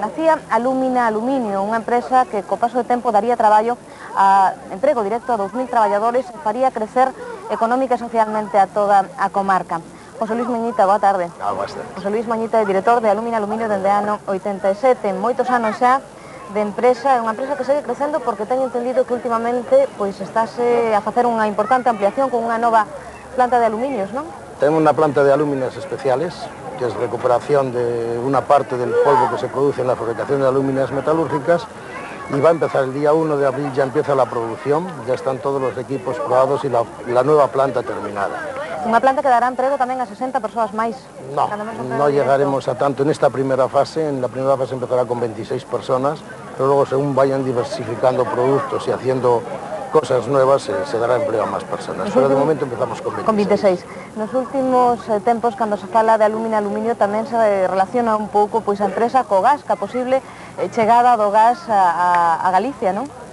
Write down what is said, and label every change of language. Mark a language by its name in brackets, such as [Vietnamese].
[Galician] Nacía Alúmina Aluminio, unha empresa que co paso de tempo daría traballo a emprego directo a 2.000 traballadores e faría crecer económica e socialmente a toda a comarca. José Luis Mañita, boa tarde. Boas tardes. José Luis Mañita é director de Alúmina Aluminio dende ano 87, moitos anos xa de empresa, é unha empresa que segue crecendo porque teño entendido que últimamente pois estáse a facer unha importante ampliación con unha nova planta de aluminios, non? [Spanish] Tenemos una planta de alúminas especiales, que es recuperación de una parte del polvo que se produce en la fabricación de alúminas metalúrgicas, y va a empezar el día 1 de abril, ya empieza la producción, ya están todos los equipos probados y la nueva planta terminada. [Galician] Unha planta que dará emprego tamén a 60 persoas máis. [Spanish] No llegaremos a tanto en esta primera fase. En la primera fase empezará con 26 personas, pero luego según vayan diversificando productos y haciendo cosas nuevas, se dará empleo a más personas. Pero de momento empezamos con 26. [Galician] Con 26. Nos últimos tempos, cando se fala de Alúmina Aluminio, tamén se relaciona un pouco pois a empresa co gas, ca posible chegada do gas a Galicia, non?